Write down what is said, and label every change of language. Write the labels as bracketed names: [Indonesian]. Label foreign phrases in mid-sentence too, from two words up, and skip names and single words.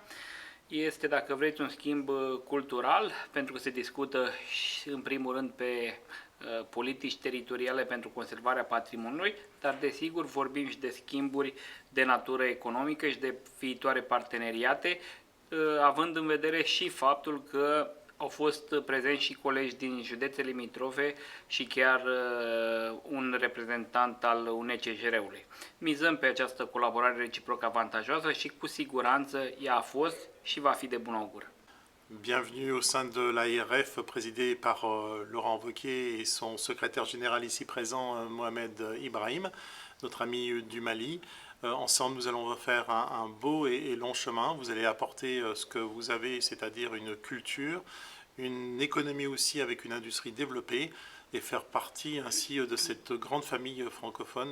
[Romanian] Este, dacă vreți, un schimb cultural, pentru că se discută în primul rând pe politici teritoriale pentru conservarea patrimoniului, dar desigur vorbim și de schimburi de natură economică și de viitoare parteneriate, având în vedere și faptul că au fost prezenți și colegi din județe limitrofe și chiar un reprezentant al UNCJR-ului. Mizăm pe această colaborare reciproc avantajoasă și cu siguranță ea a fost și va fi de bun augur. [French] Bienvenue au sein de l'ARF présidé par Laurent Wauquiez et son secrétaire général ici présent, Mohamed Ibrahim, notre ami du Mali. Ensemble, nous allons faire un beau et long chemin. Vous allez apporter ce que vous avez, c'est-à-dire une culture, une économie aussi avec une industrie développée et faire partie ainsi de cette grande famille francophone.